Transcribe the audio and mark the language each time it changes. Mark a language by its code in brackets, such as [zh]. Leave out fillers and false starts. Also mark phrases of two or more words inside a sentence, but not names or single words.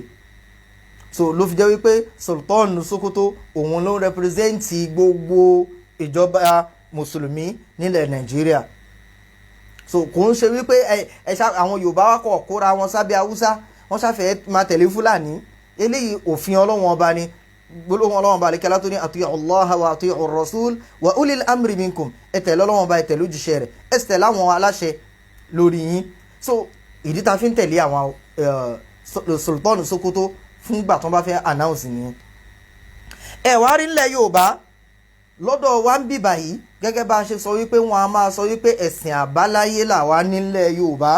[yo] So ló fi jẹ́ wípé sultan Sokoto òun ló ń representi gbogbo ìjọba mùsùlùmí nílẹ̀ Nàìjíríà. So kò ń ṣe wípé àwọn Yorùbá wá kọ̀ kóra wọn sábẹ́ Haúsá, wọ́n ṣàfẹ́ máa tẹ̀lé Fúlàní. Eléyìí òfin Ọlọ́run ọba ni, gbólóhùn Ọlọ́run ọba àlekẹ́lá tó ní [ar] أطيعوا الله وأطيعوا الرسول وأولي الأمر منكم, [yo] ẹ tẹ̀lé Ọlọ́run ọba, ẹ tẹ̀lé òjíṣẹ́ rẹ̀, ẹ sì tẹ̀lé àwọn aláṣẹ lórí yín. So ìdí ta fi ń tẹ̀lé àwọn sultan Sokoto fún ìgbà tó bá fẹ́ announce nìyẹn. Ẹ wá rí nílẹ̀ Yorùbá lọ́dọ̀ wa ń bì báyìí, gẹ́gẹ́ bá a ṣe sọ wípé wọ́n á máa sọ wípé ẹ̀sìn àbáláyé làwa nílẹ̀ Yorùbá.